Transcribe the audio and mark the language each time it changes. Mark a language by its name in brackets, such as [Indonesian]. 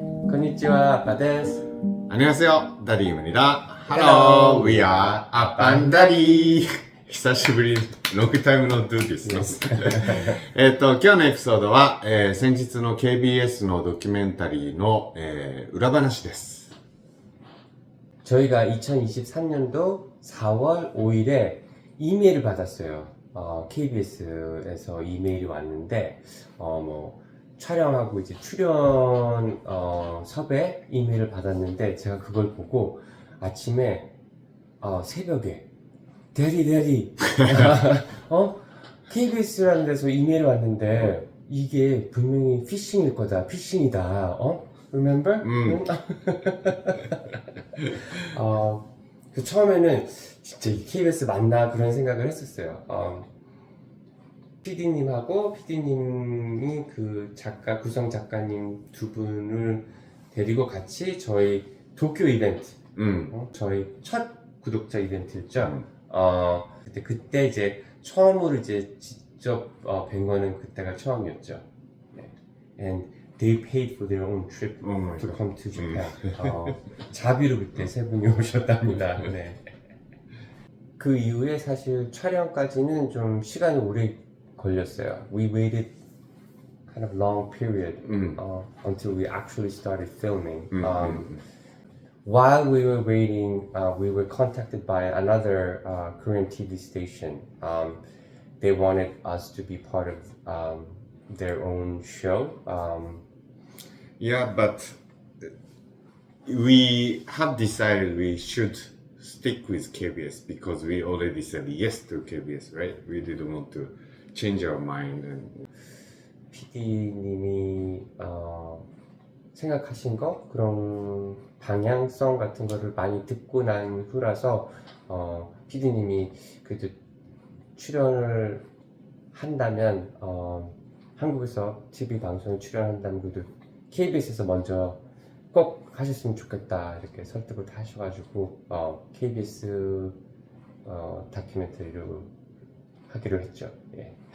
[Japanese] konnichiwa, [Korean] 아빠 [Japanese] です. [Korean] 안녕하세요, 다리입니다. [English] Hello, we are [Korean] 아빤다리. [Japanese] 久しぶり、ロングタイムのドゥです。今日のエピソードは、先日の KBS のドキュメンタリーの、裏話です。 [Korean] 저희가 2023년도 4월 5일에 이메일을 받았어요. KBS에서 이메일이 왔는데, 촬영하고 이제 출연, 섭외 이메일을 받았는데, 제가 그걸 보고 아침에, 새벽에, 대리, KBS라는 데서 이메일이 왔는데, 이게 분명히 피싱일 거다, 피싱이다, [English] Remember? [Korean] 그 처음에는 진짜 KBS 맞나 그런 생각을 했었어요. PD님하고 PD님이 그 작가, 구성 작가님 두 분을 데리고 같이 저희 도쿄 이벤트, 저희 첫 구독자 이벤트였죠. 그때 이제 처음으로 이제 직접 뵌 거는 그때가 처음이었죠. 네. [English] And they paid for their own trip to come to Japan. [Korean] 자비로 그때 세 분이 오셨답니다. 네. 그 이후에 사실 촬영까지는 좀 시간이 오래 걸렸어요. [English] We waited kind of long period until we actually started filming. While we were waiting, we were contacted by another Korean TV station. They wanted us to be part of their own show. Yeah, but we have decided we should stick with KBS because we already said yes to KBS, right? We didn't want to change our mind. [Korean] PD님이 생각하신 거 그런 방향성 같은 거를 많이 듣고 난 후라서 PD님이 그래도 출연을 한다면 한국에서 TV 방송에 출연한다면 그래도 KBS에서 먼저 꼭 하셨으면 좋겠다 이렇게 설득을 다 하셔가지고 KBS 다큐멘터리를 하기로 했죠. 예.